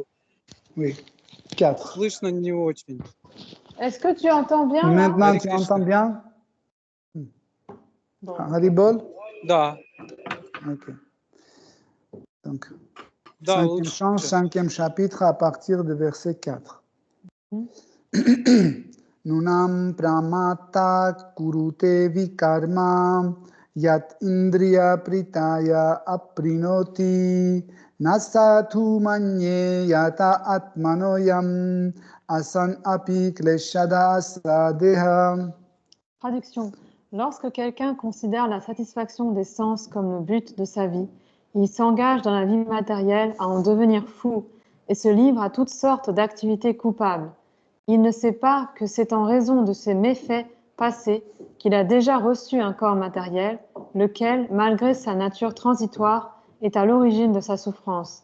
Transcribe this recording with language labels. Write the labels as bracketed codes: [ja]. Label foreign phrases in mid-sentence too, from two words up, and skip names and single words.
[fr] oui, 4. [ru] слышно не очень. [fr] Est-ce que tu entends bien là? Maintenant, Hare tu Krishna. entends bien? Bon. Haribol? [ru] Да, [fr] Ok. Donc, [ru] да, 5e лучше. [fr] chant, 5e chapitre à partir du verset 4. [sa] Nunam pramata kurute vikarma yat indriya pritaya aprinoti nasathu manye yata atmanoyam asan api kleshada asadeha. [fr] Traduction. Lorsque quelqu'un considère la satisfaction des sens comme le but de sa vie, il s'engage dans la vie matérielle à en devenir fou et se livre à toutes sortes d'activités coupables. Il ne sait pas que c'est en raison de ses méfaits passés qu'il a déjà reçu un corps matériel, lequel, malgré sa nature transitoire, est à l'origine de sa souffrance.